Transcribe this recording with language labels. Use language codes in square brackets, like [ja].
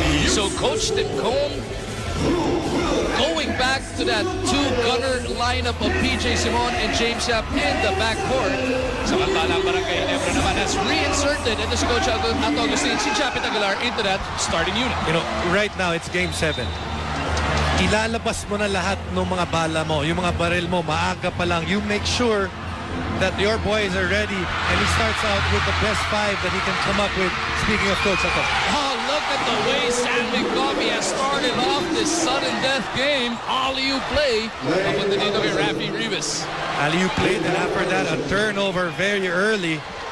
[en] So Coach Timcon going back to that two-gunner lineup of PJ Simon and James Yap in the backcourt. [tl] Samantalang [en] Barangay Ginebra naman has reinserted and this Coach Agustin si Japet Aguilar into that starting unit. You know, right now it's Game 7. [tl] Ilalabas mo na lahat ng mga bala mo, yung mga baril mo, maaga pa lang. [en] You make sure that your boys are ready and he starts out with the best 5 that he can come up with. Speaking of Coach Ato. Oh, look at the way San McCoffey has started off this sudden death game. [tl] Alley-oop play. Papunta dito kay RAFI REAVIS. [en] Alley-oop play, and after that, a turnover very early.